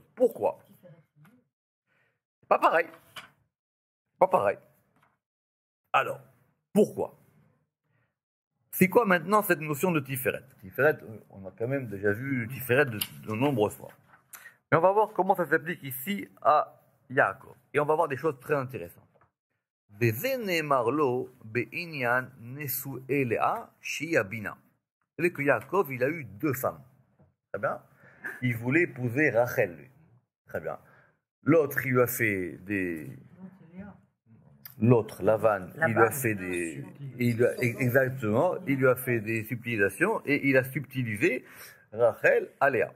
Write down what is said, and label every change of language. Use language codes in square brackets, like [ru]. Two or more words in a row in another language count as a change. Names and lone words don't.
[fr] Pourquoi? Pas pareil. Pas pareil. Alors, pourquoi? C'est quoi maintenant cette notion de Tiferet? Tiferet, on a quand même déjà vu Tiferet de nombreuses fois. Mais on va voir comment ça s'applique ici à Yaakov. Et on va voir des choses très intéressantes. Marlo be'inyan nesu elea shia bina. Vous savez que Yaakov, il a eu deux femmes. Très bien. Il voulait épouser Rachel, lui. Très bien. L'autre, il lui a fait des... L'autre, Lavan, il lui a fait des... Exactement, il lui a fait des subtilisations et il a subtilisé Rachel à Léa.